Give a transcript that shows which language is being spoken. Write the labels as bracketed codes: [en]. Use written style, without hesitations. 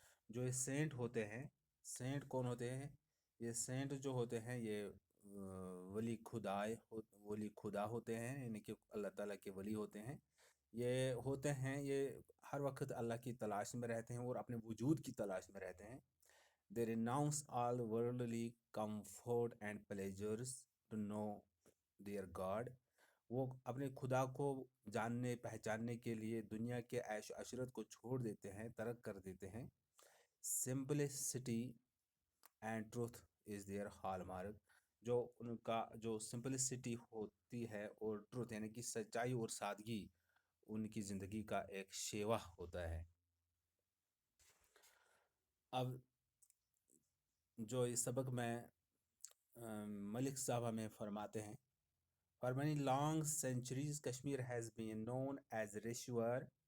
[hi] जो ये सेंट होते हैं, सेंट कौन होते हैं? ये सेंट जो होते हैं ये वली खुदा होते हैं, यानी कि अल्लाह ताला के वली होते हैं। ये होते हैं, ये हर वक्त अल्लाह की तलाश में रहते हैं और अपने वजूद की तलाश में रहते हैं। [en] They renounce all worldly comfort and pleasures to know their God. [hi] वो अपने खुदा को जानने पहचानने के लिए दुनिया के ऐश अशरत को छोड़ देते हैं, तर्क कर देते हैं। [en] Simplicity and truth is their hallmark. [hi] जो उनका जो सिंपलिसिटी होती है और ट्रूथ यानी कि सच्चाई और सादगी उनकी ज़िंदगी का एक शेवा होता है। अब जो इस सबक में मलिक साहब हमें फरमाते हैं, [en] For many long centuries Kashmir has been known as रेश्वर।